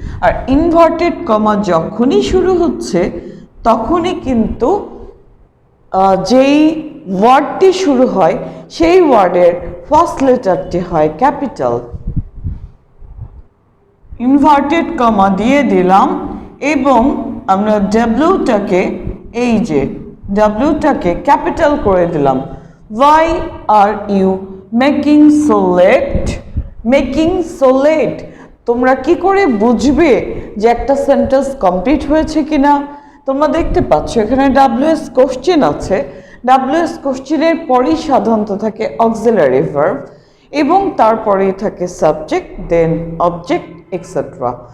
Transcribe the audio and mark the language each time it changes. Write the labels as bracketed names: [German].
[Bangla] আর inverted comma যখনই শুরু হচ্ছে তখনই কিন্তু যেই ওয়ার্ডটি শুরু হয় সেই ওয়ার্ডের ফার্স্ট লেটারটি হয় ক্যাপিটাল। ইনভার্টেড কমা দিয়ে দিলাম এবং আমরা ডাব্লিউটাকে, এই যে ডাব্লিউটাকে ক্যাপিটাল করে দিলাম। [English] Why are you making so late? Making so late, [Bangla] তোমরা কি করে বুঝবে যে একটা সেন্টেন্স কমপ্লিট হয়েছে কিনা? তোমরা দেখতে পাচ্ছ এখানে ডাব্লিউএস কোশ্চেন আছে। ডাব্লিউএস কোশ্চেনের পরেই সাধারণত থাকে অক্সিলারি ভার্ব এবং তারপরেই থাকে সাবজেক্ট, দেন অবজেক্ট এক্সেট্রা।